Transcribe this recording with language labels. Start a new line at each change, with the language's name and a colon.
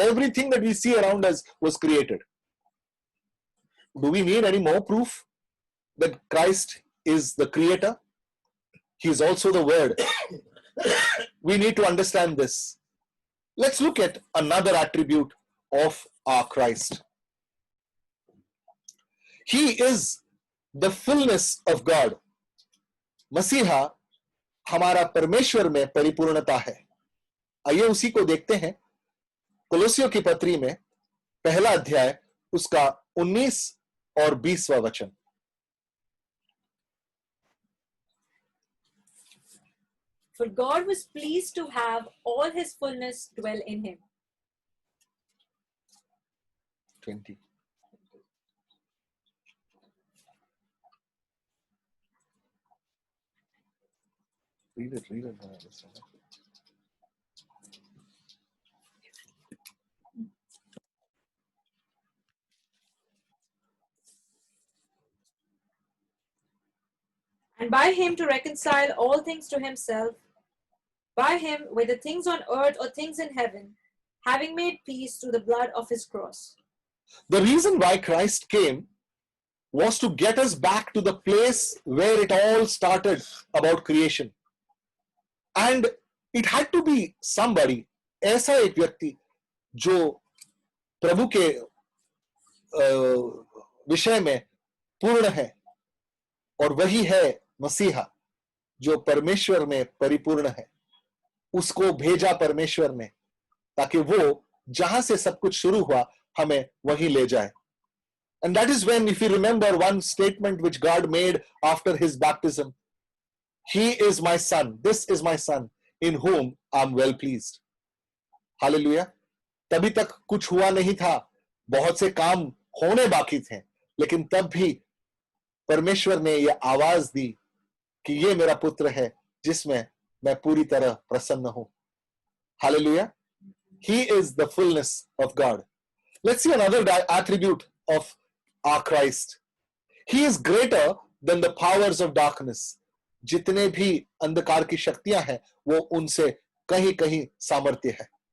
English: Everything that we see around us was created. Do we need any more proof that Christ is the Creator? He is also the Word. We need to understand this. Let's look at another attribute of our Christ. He is the fullness of God.
Hindi: मसीहा हमारा परमेश्वर में परिपूर्णता है. आइए उसी को देखते हैं कोलोसियों की पत्री में पहला अध्याय उसका 19 और 20वां वचन.
English: For God was pleased to have all his fullness dwell in him. 20. Read it. I understand. And by him to reconcile all things to himself, by him whether things on earth or things in heaven, having made peace through the blood of his cross. The reason why Christ came was to get us back to the place where it all started about creation. And it had to be somebody,
Hindi: ऐसा एक व्यक्ति जो प्रभु के विषय में पूर्ण है, और वही है मसीहा जो परमेश्वर में परिपूर्ण है. उसको भेजा परमेश्वर ने ताकि वो जहां से सब कुछ शुरू हुआ हमें वहीं ले जाए.
English: And that is when, if you remember one statement which God made after his baptism, He is my son, this is my son, in whom I am well pleased. Hallelujah.
Hindi: तभी तक कुछ हुआ नहीं था, बहुत से काम होने बाकी थे, लेकिन तब भी परमेश्वर ने यह आवाज दी कि ये मेरा पुत्र है जिसमें मैं पूरी तरह प्रसन्न हूं.
English: Hallelujah. He is the fullness of God. Let's see another attribute of our Christ. He is greater than the powers of darkness.
Hindi: जितने भी अंधकार की शक्तियां हैं वो उनसे कहीं कहीं सामर्थ्य है.